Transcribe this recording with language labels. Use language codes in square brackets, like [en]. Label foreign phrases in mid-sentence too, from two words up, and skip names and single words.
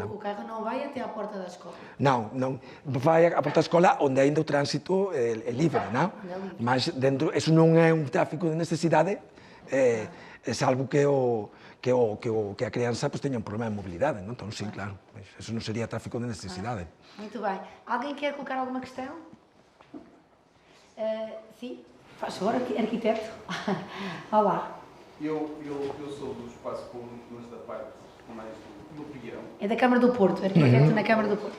[gl] O carro non vai até a porta da escola? Non, vai a porta da escola onde ainda o tránsito é libre, non? Mas dentro, eso non é un tráfico de necesidade, salvo que a crianza teña un problema de mobilidade, non? Entón, sí, claro, eso non sería tráfico de necesidade. [pt] Muito bem. Alguém quer colocar alguma questão? Sim, faz favor, arquiteto. Olá. Eu sou do espaço público, mas da parte mais do Peguirão. É da Câmara do Porto, arquiteto na Câmara do Porto.